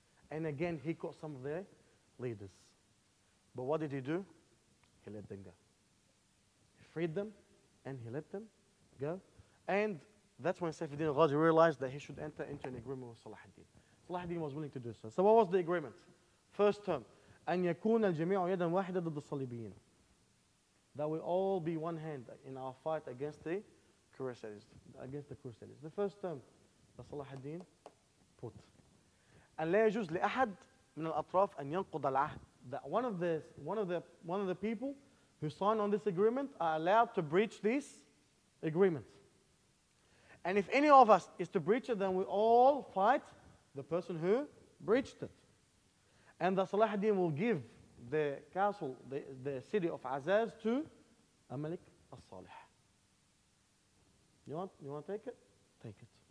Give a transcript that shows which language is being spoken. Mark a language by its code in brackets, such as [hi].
[en] And again, he caught some of their leaders. But what did he do? He let them go. He freed them, and he let them go. And that's when Saifuddin Ghazi realized that he should enter into an agreement with Salahuddin. Salahuddin was willing to do so. So what was the agreement? First term, [ar] أن يكون الجميع يدا واحدة ضد الصليبيين. [en] That we all be one hand in our fight against the Crusaders. The first term that Salahuddin put. [ar] أن لا يجوز لأحد من الأطراف أن ينقض العهد. [en] That one of the people who signed on this agreement are allowed to breach this agreement. And if any of us is to breach it, then we all fight the person who breached it. And that Salahuddin will give the castle, the city of Azaz to Malik al-Salih. You want to take it? Take it.